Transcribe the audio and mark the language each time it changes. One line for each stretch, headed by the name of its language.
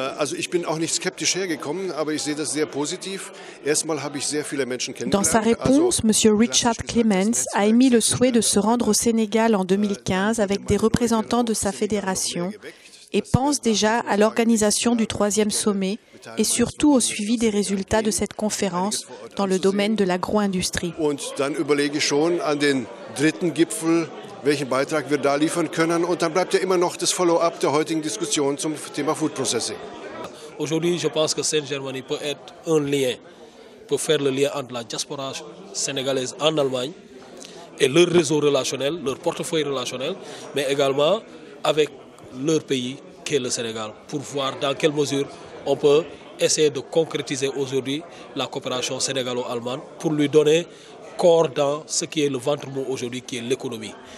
German: Also ich bin auch nicht skeptisch hergekommen, aber ich sehe das sehr positiv. Erstmal habe ich sehr viele Menschen kennengelernt.
French: Dans sa réponse, M. Richard Clements a émis le souhait de se rendre au Sénégal en 2015 avec des représentants de sa fédération et pense déjà à l'organisation du 3e sommet et surtout au suivi des résultats de cette conférence dans le domaine de l'agro-industrie.
German: Und dann überlege ich schon an den 3. Gipfel, welchen Beitrag wir da liefern können. Und dann bleibt ja immer noch das Follow-up der heutigen Diskussion zum Thema Food Processing.
French: Aujourd'hui, je pense que Saint-Germain peut être un lien, peut faire le lien entre la diaspora sénégalaise en Allemagne et leur réseau relationnel, leur portefeuille relationnel, mais également avec leur pays qui est le Sénégal, pour voir dans quelle mesure on peut essayer de concrétiser aujourd'hui la coopération sénégalo-allemande pour lui donner corps dans ce qui est le ventre mou aujourd'hui, qui est l'économie.